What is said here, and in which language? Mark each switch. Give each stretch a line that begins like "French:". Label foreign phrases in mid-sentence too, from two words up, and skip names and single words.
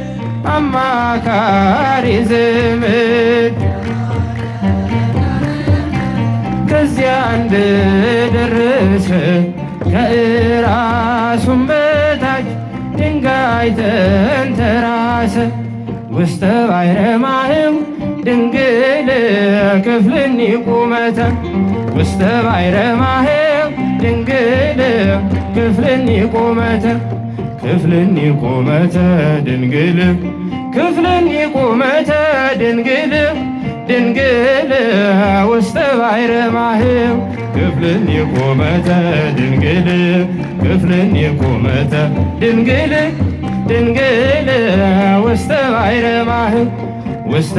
Amharic: አማካሪ ዘመድ ከዚያ እንደደረሰ ከራሱም በታች ድንጋይ ተንተራሰ።
Geez: ውስተ ባሕረ ማህው ድንግል ክፍልኒ ቁመተ ውስተ ባሕረ ማህው ድንግል ክፍልኒ ቁመተ ክፍልኒ ቁመተ ድንግል ክፍልኒ ቁመተ ድንግል ድንግል ውስተ ባሕረ ማህው ክፍልኒ ቁመተ ድንግል ክፍልኒ ቁመተ ድንግል ድንግል ውስተ ባሕረ ማህው ውስተ